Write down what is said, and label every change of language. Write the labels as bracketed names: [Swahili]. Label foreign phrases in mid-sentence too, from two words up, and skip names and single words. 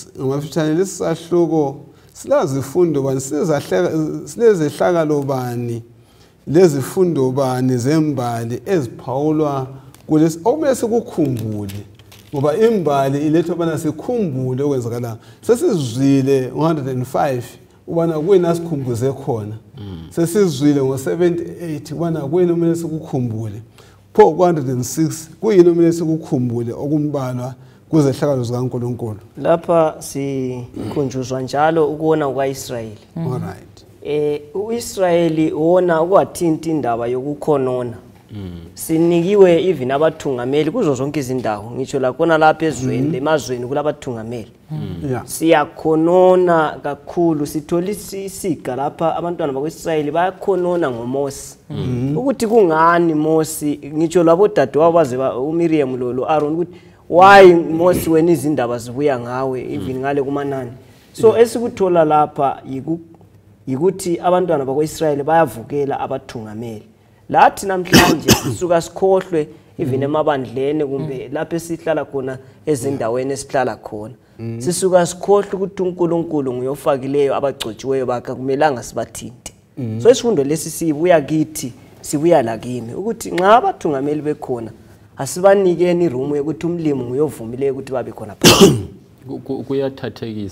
[North Ndebele] ngamafitshane lesahluko silazifundo bani silezehlakalo bani lezifundo bani zembali eziphawulwa kulesi okumele sikukhumbule ngoba imbali iletha bana sikhumbule okwenzakala sesizwile 105 ubana kwena sikhumbuze khona sesizwile ngo78 ubana kwena kumele sikukhumbule pho 106 kuyini kumele sikukhumbule okumbalwa kuzehlakalo zikaNkulunkulu lapha sikhunjuzwa njalo ukubona kwaIsrayeli alright uIsrayeli wona ukwathinta indaba yokukhonona sinikiwe even abathungameli kuzo zonke izindawo ngisho la khona lapha ezweni emazweni kulabathungameli siyakhonona kakhulu sithola isiga lapha abantwana bakwaIsrayeli bayakhonona ngoMose ukuthi kungani Mose ngisho labo dadewabo baze uMiriam lo Aaron ukuthi why Mose wena izindaba zibuya ngawe even ngale kumanani so esikuthola lapha yikuthi abantwana bakwaIsrayeli bayavukela abathungameli lathi namhlanje sisuka sikhohlwe even emabandleni kumbe lapha esihlala khona ezindaweni esihlala khona sisuka sikhohlwe ukuthi uNkulunkulu nguyofakileyo abagcotshiweyo bakhe kumelanga sibathinte so isifundo lesi sibuya kithi sibuya la kimi ukuthi nxa abathungameli bekhona asibanikeni iroom yokuthi umlimo nguyovumile ukuthi babe khona phakathi